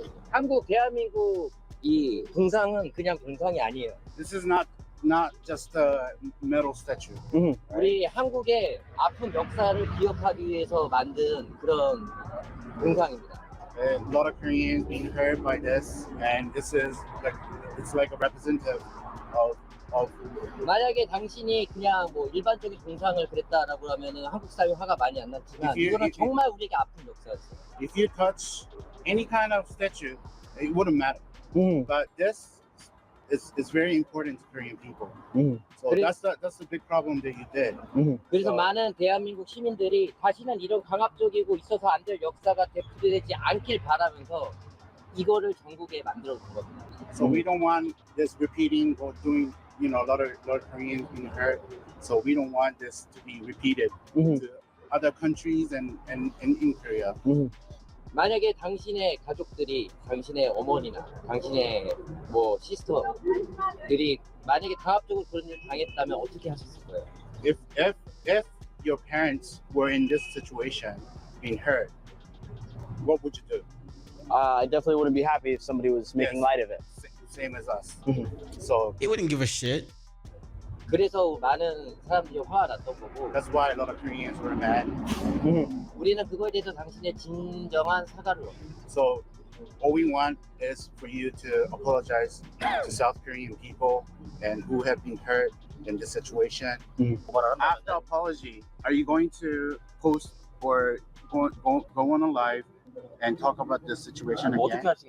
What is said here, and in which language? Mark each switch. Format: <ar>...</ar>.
<ko>한국, 대한민국 이 동상은 그냥 동상이 아니에요.</ko> <en>This is not just a metal statue.</en> <ko>우리 한국의 아픈 역사를 기억하기 위해서 만든 그런 동상입니다.</ko> <en>A lot of Koreans being hurt by this, and this is it's like a representative of.</en> <ko>만약에 당신이 그냥 뭐 일반적인 동상을 그랬다라고 하면은 한국 사회 화가 많이 안 났지만 이거는 정말 우리에게 아픈 역사였어요.</ko> <en>If you touch any kind of statue, it wouldn't matter. But this is very important to Korean people. So that's the big problem that you did.</en> <ko>그래서 많은 대한민국 시민들이 다시는 이런 강압적이고 있어서 안 될 역사가 되풀이되지 않길 바라면서 이거를 전국에 만들어 둔 겁니다.</ko> <en>So we don't want this repeating or doing, you know, a lot of Koreans being hurt. So we don't want this to be repeated to other countries and in Korea.</en> <ko>만약에 당신의 가족들이, 당신의 어머니나 당신의 뭐 시스터들이 만약에 강압적으로 그런 일을 당했다면 어떻게 하셨을 거예요?</ko> <en>If your parents were in this situation, being hurt, what would you do? I definitely wouldn't be happy if somebody was making light of it. Same as us. So he wouldn't give a shit.</en> <ko>그래서 많은 사람들이 화가 났던 거고.</ko> <en>That's why a lot of Koreans were mad.</en> <ko>우리는 그거에 대해서 당신의 진정한 사과를 원해요.</ko> <en>So all we want is for you to apologize to South Korean people and who have been hurt in this situation. After apology, are you going to post or go on a live and talk about this situation again?</en>